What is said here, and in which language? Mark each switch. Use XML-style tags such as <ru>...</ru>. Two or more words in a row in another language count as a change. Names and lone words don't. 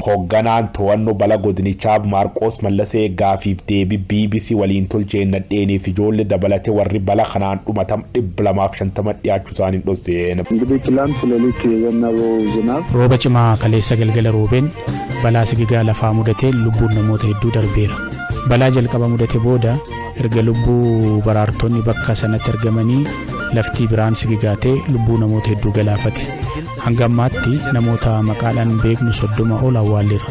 <om>Hoogganaan to'annoo bala godinichaaf Maarqos Mallasee gaafiif deebii BBC waliin tolcheen nadheenii fi ijoollee dabalatee warri bala kanaan dhumatam 250 dhiyaachuu isaanii dhosseen.</om> <am>እንግዲህ ትላንት ሌሊት የዘነበው ዝናብ</am> <om>rooba cimaa kaleessa galgala roobeen balaa sigigaa lafaa mudatee lubbuun namoota hedduu darbeera. balaa jalqaba mudate booda erga lubbuu baraartonni bakka sanatti argamanii laftii biraan sigigaatee lubbuu namoota hedduu galaafate. hanga ammaatti namoota maqaadhaan beeknu 30 ol awwaalleera.</om>